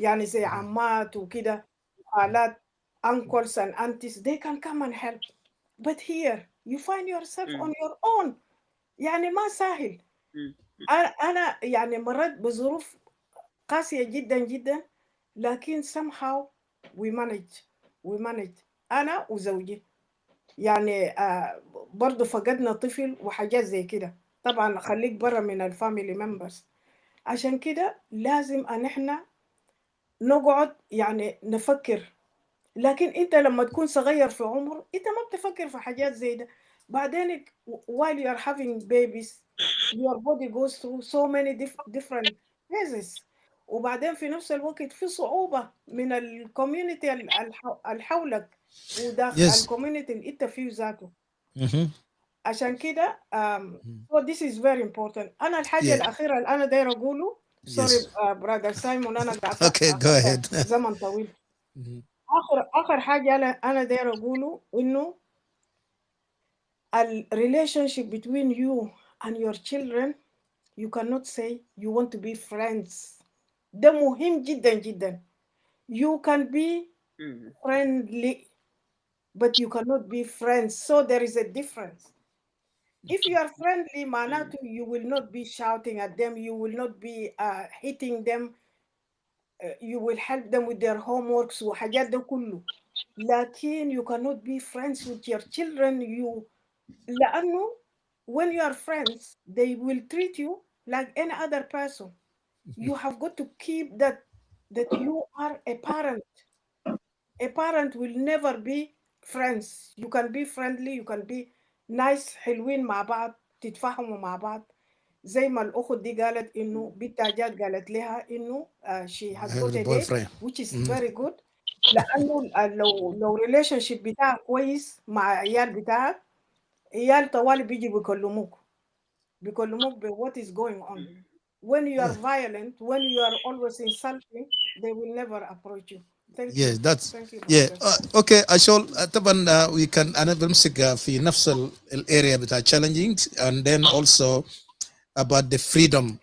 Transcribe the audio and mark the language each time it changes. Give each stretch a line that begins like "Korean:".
Arabic: يعني زي عمات وكده خالات
English: uncles and aunties they can come and help. But here you find yourself on your own.
Arabic: يعني ما سهل. أنا يعني مرات بظروف قاسية جدا جدا، لكن
English: somehow we manage
Arabic: أنا وزوجي. يعني برضو فقدنا طفل وحاجات زي كده، طبعا خليك برا من
English: الفاميلي ممبرز.
Arabic: عشان كده لازم ان احنا نقعد يعني نفكر. لكن انت لما تكون صغير في عمر انت ما بتفكر في حاجات زي ده،
English: بعدين while you are having babies your body goes through so many different phases.
Arabic: وبعدين في نفس الوقت في صعوبة من الكوميونتي اللي حولك وداخل
English: Yes.
Arabic: الكوميونتي اللي انت فيه ذاته. Mhm. عشان كده
English: so this is very important.
Arabic: أنا الحاجة
English: Yeah.
Arabic: الأخيرة اللي أنا داير أقوله
English: sorry brother Simon
Arabic: أنا قاعدة
English: Okay, go ahead.
Arabic: زمن طويل. Mhm. آخر حاجة أنا داير أقوله إنه ال
English: relationship between you and your children you cannot say you want to be friends.
Arabic: ده مهم جدا جدا.
English: You can be friendly but you cannot be friends. So there is a difference. If you are friendly, معناته you will not be shouting at them, you will not be hitting them, you will help them with their homeworks
Arabic: وحاجات ده كله.
English: لكن you cannot be friends with your children. لأنه when you are friends, they will treat you like any other person. You have got to keep that you are a parent. A parent will never be friends. You can be friendly, you can be nice,
Arabic: حلوين مع بعض، تتفاهموا مع بعض. زي ما الأخت دي قالت إنه بنتها جات قالت لها إنه
English: she has got a date boyfriend. which is very good.
Arabic: لأنه لو relationship بتاعها كويس مع عيال بتاعها، عيال طوالي بيجي بيكلموك ب
English: what is going on. When you are violent, when you are always insulting, they will never approach you. Thank Yes, you. that's Thank you. yeah. brother. Okay,
Arabic: عشان طبعا
English: we can
Arabic: أنا بمسك في نفس
English: الarea بتاع challenging and then also about the freedom.